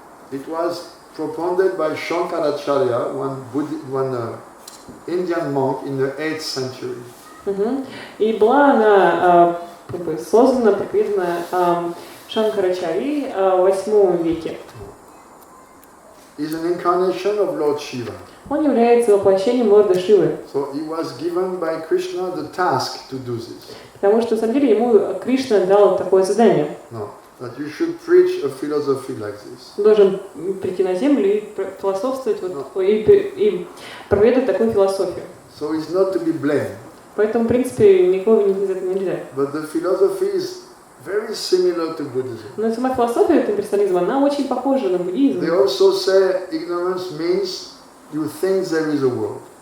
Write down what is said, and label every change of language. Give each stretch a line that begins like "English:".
English: It was propounded by Shankaracharya, one Indian monk in the 8th century.
Russian: И была она создана, проповедана Шанкарачарьей в 8 веке.
English: Is an incarnation of Lord Shiva.
Russian: Он является воплощением Лорда Шивы.
English: So he was given by Krishna the task to do this.
Russian: Потому что, на самом деле, ему Кришна дал такое задание.
English: No, that you should preach a philosophy like this.
Russian: Он должен прийти на землю и философствовать, и проповедовать такую философию.
English: So it's not to be blamed.
Russian: Поэтому, в принципе, никого винить из этого нельзя.
English: But the philosophy is very similar to Buddhism.
Russian: Но сама философия имперсонализма, она очень похожа на буддизм.
English: They also say ignorance means you think there is a world.